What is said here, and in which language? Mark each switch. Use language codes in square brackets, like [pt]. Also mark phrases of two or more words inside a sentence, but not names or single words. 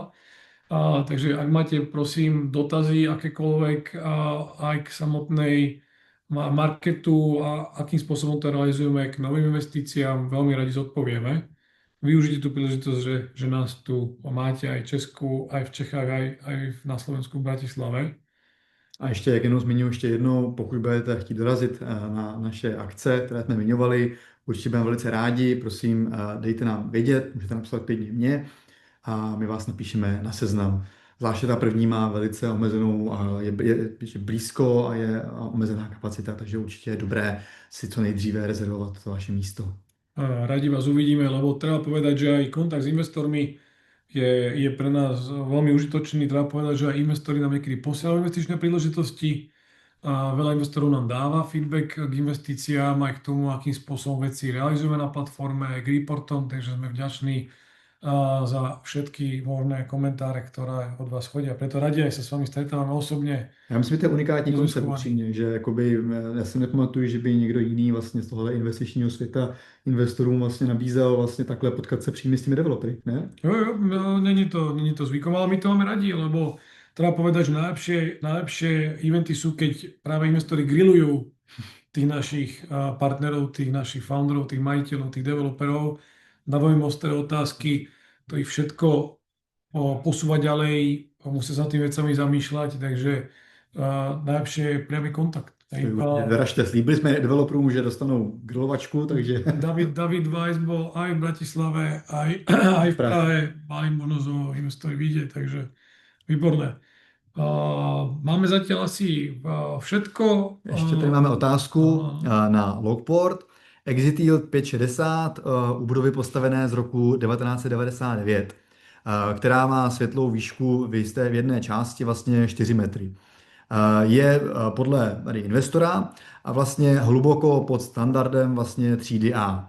[sk] Takže ak máte, prosím, dotazy akékoľvek aj k samotnej marketu a akým spôsobom to realizujeme k novým investíciám, veľmi radi zodpovieme. Využite tú príležitosť, že nás tu máte aj v Česku, aj v Čechách, aj na Slovensku, v Bratislave. [cs] A ještě, jak jenom zmiňuji ještě jednou, pokud budete chtít dorazit na naše akce, které jsme zmiňovali, určitě budeme velice rádi, prosím, dejte nám vědět, můžete napsat klidně mě a my vás napíšeme na seznam. Zvláště ta první má velice omezenou, je blízko a je omezená kapacita, takže určitě je dobré si co nejdříve rezervovat to vaše místo. [sk] Radi vás uvidíme, lebo treba povedať, že aj kontakt s investormi je pre nás veľmi užitočný. Treba povedať, že aj investori nám niekedy posielajú investičné príležitosti. Veľa investorov nám dáva feedback k investíciám aj k tomu, akým spôsobom veci realizujeme na platforme, aj k reportom, takže sme vďační za všetky možné [cs] komentáře, které od vás chodí. [sk] A preto raději aj sa s vámi stretáváme osobně. [cs] Já myslím, že to je unikátní koncept upřímně, že jakoby, já si nepamatuju, že by někdo jiný vlastně z tohohle investičního světa investorům vlastně nabízel vlastně takhle potkat se přímo s těmi developery, ne? [sk] Jo, není to zvykom, ale my to máme radi, lebo treba povedať, že najlepšie eventy sú, keď práve investori grillujú tých našich partnerov, tých našich founderov, tých majiteľov, tých developerov, dávajú im ostré otázky, to ich všetko posúva ďalej, musia sa tým vecami zamýšľať, takže najlepšie je priamy kontakt. [cs] Vyražte, slíbili jsme developerům, že dostanou grilovačku, takže... [sk] David Weiss bol aj v Bratislave, aj v Prahe, mali možnosť ho investori vidieť, takže výborné. Máme zatiaľ asi všetko. [cs] Ještě tady máme otázku na Logport. [en] Exit Yield [cs] 5,60 u budovy postavené z roku 1999, která má světlou výšku v jedné části vlastně 4 metry. Je podle investora a vlastně hluboko pod standardem vlastně třídy A.